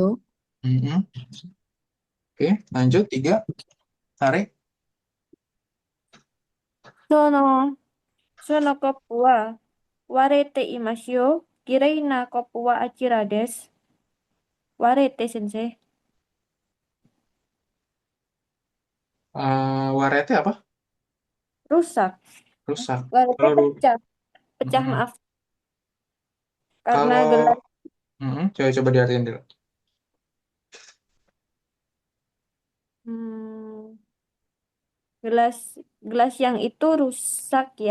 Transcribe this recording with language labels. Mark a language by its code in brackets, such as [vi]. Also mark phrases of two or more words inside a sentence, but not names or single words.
[id] Hmm. Oke, lanjut 3. Tarik. [ja] その、そのコップは割れていますよ. 嫌いなコップはあちらです. 割れて先生. [id] Warete apa? Rusak. Rusak. Warete Kalau pecah. Pecah mm, maaf. Karena kalau gelas. coba diartiin dulu. Hmm, gelas gelas yang itu rusak ya.